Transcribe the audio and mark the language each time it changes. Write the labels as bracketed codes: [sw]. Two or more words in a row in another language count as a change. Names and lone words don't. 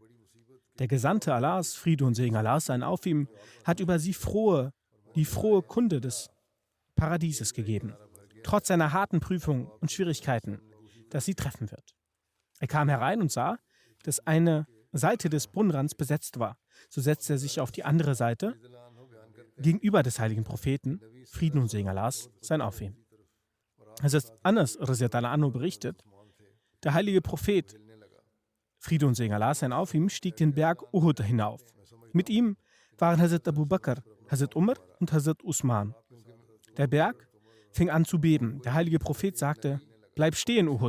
[de] Der Gesandte Allahs, Friede und Segen Allah sein auf ihm, hat über sie die frohe Kunde des Paradieses gegeben, trotz seiner harten Prüfung und Schwierigkeiten, das sie treffen wird. Er kam herein und sah, dass eine Seite des Brunnenrands besetzt war. So setzte er sich auf die andere Seite gegenüber des heiligen Propheten, Frieden und Segen Allahs sein auf ihm. Hazrat Anas [ar] رضي الله عنه [de] berichtet, der heilige Prophet, Friede und Segen Allah sein auf ihm, stieg den Berg Uhud hinauf. Mit ihm waren Hazrat Abu Bakr, Hazrat Umar und Hazrat Usman. Der Berg fing an zu beben. Der heilige Prophet sagte, bleib stehen, Uhud.